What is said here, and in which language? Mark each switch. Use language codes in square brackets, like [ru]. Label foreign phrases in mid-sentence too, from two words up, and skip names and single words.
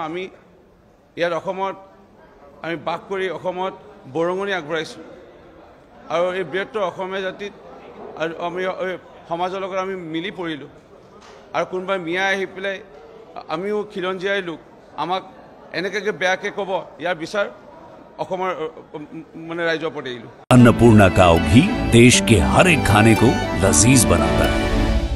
[as] আমি ইয়াত অসমত আমি বাস কৰি অসমত বৰঙণি আগবঢ়াইছোঁ আৰু এই বৃহত্তৰ অসমীয়া জাতিত আৰু আমি সমাজৰ লগত আমি মিলি পৰিলোঁ। আৰু কোনোবাই মিয়া আহি পেলাই আমিও খিলঞ্জীয়াই লোক আমাক এনেকৈ বেয়াকৈ ক'ব, ইয়াৰ বিচাৰ অসমৰ মানে ৰাইজৰ ওপৰত এৰিলোঁ। [hi] अन्नपूर्णा काव घी देश के हर एक खाने को लजीज बनाता है।